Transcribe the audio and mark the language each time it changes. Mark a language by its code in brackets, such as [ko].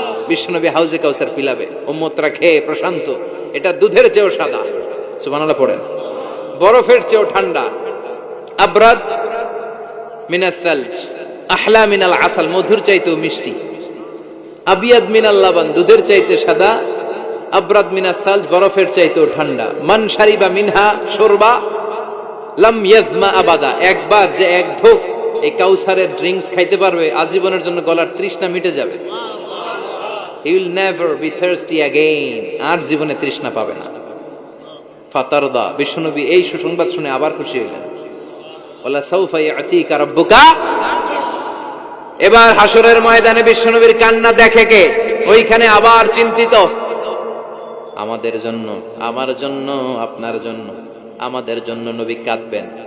[bn] বিশ্বনবী হাউজে কাউসার পিলাবে, উম্মতরা খেয়ে প্রশান্ত। এটা দুধের চেয়েও সাদা, সুবহানাল্লাহ পড়েন, বরফের চেয়েও ঠান্ডা, [ar] আবরাদ মিনাস সালজ আহলা মিনাল আসাল, [bn] মধুর চাইতেও মিষ্টি, [ar] আবিয়াদ মিনাল লাবান, [bn] দুধের চাইতে সাদা, [ar] আবরাদ মিনাস সালজ, [bn] বরফের চাইতেও ঠান্ডা। [ar] মান শারিবা মিনহা শুরবা লাম ইয়াজমা আবাদা, [bn] একবার যে এক ঢোক এই কাউসারের ড্রিঙ্কস খাইতে পারবে আজীবনের জন্য গলার তৃষ্ণা মিটে যাবে। [en] He will never be thirsty again, [bn] আর জীবনে তৃষ্ণা পাবে না। ফাতারদা, বিশ্বনবী এই সুসংবাদ শুনে আবার খুশি হলেন। [ar] ওয়ালা সাউফা ইয়াতিকা রাব্বুকা, [bn] এবার হাসরের ময়দানে বিশ্বনবীর কান্না দেখে কে? ওইখানে আবার চিন্তিত, আমাদের জন্য, আমার জন্য, আপনার জন্য, আমাদের জন্য নবী কাঁদবেন।